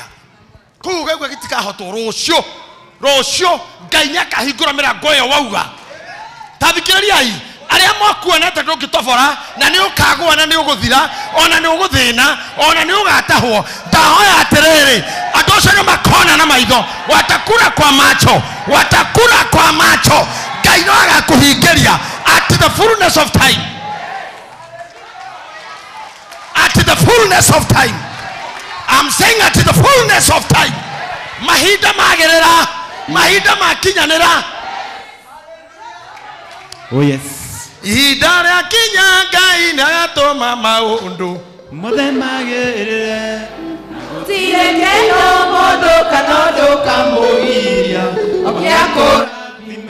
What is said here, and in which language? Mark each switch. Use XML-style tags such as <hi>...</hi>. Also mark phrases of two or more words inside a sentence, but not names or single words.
<ki>Kuuga ũguo gĩtikahotwo rũciũ Ngai nĩakahingũra mĩrango ĩyo wauga. Tathikĩrĩriai arĩa mwakuonete ndũngĩtobora na nĩ ũkagwa na nĩ ũgũthira ona nĩ ũgũthĩna ona nĩ ũgatahwo. Ndahoya atĩrĩrĩ andũ acio nĩ makona na maitho,</ki> <sw>watakula kwa macho, watakula kwa macho.</sw> <ki>Ngai no agakũhingĩria</ki> <en>at the fullness of time, at the fullness of time. I'm saying at the fullness of time.</en> <ki>Mahinda magerera, mahinda makinyanĩra.</ki> <en>Oh yes.</en> <ki>Ihinda rĩakinya Ngai nĩagatũma maũndũ mothe magĩrĩre. Gũtirĩ kĩndũ mũndũ kana ũndũ kamũgiria ũgĩakũrathime.</ki>